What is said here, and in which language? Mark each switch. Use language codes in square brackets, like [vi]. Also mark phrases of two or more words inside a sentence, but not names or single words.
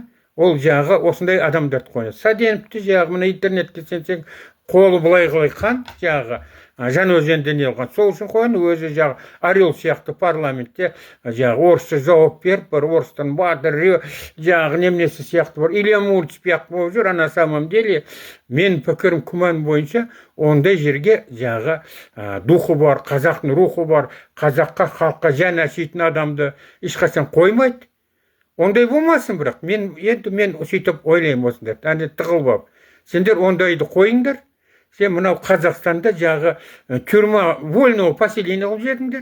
[kk] Ол жағы осындай адамдарды қойады. Сәденовті жағы мына интернетке сенсең, қолы былай қан жағы жан өзенде не алған. Сол үшін қойған өзі жағы Орел сияқты парламентте жағы орысша жауап беріп, бір орыстан батыр жағы немнесі сияқты бар. Илья Муртьев сияқты болып жүр. [ru] На самом деле [kk] мен пікірім күмән бойынша ондай жерге жағы духы бар, қазақтың рухы бар, қазаққа, халыққа жан ашитын адамды ешқашан қоймайды. Ондай болмасын, бірақ мен сөйтіп ойлаймын осындай. Әне тығылып. Сендер ондайды қойыңдар. Сен мынау Қазақстанда жағы [ru] тюрьма вольного поселения [kk] қылып жердіңдер.